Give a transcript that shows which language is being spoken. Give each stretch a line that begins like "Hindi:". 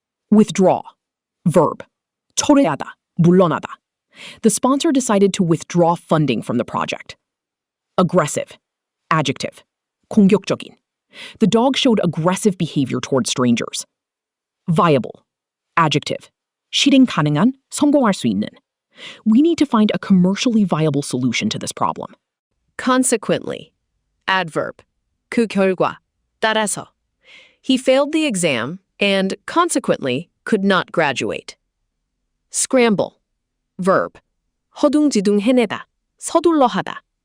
English: Withdraw. Verb.
Korean: 철회하다, 물러나다.
English: The sponsor decided to withdraw funding from the project. Aggressive. Adjective.
Korean: 공격적인.
English: The dog showed aggressive behavior toward strangers. Viable. Adjective.
Korean: 실행 가능한, 성공할 수 있는.
English: We need to find a commercially viable solution to this problem. Consequently. Adverb.
Korean: 그 결과. 따라서.
English: He failed the exam and, consequently, could not graduate. Scramble. Verb.
Korean: 허둥지둥 해내다. 서둘러 하다.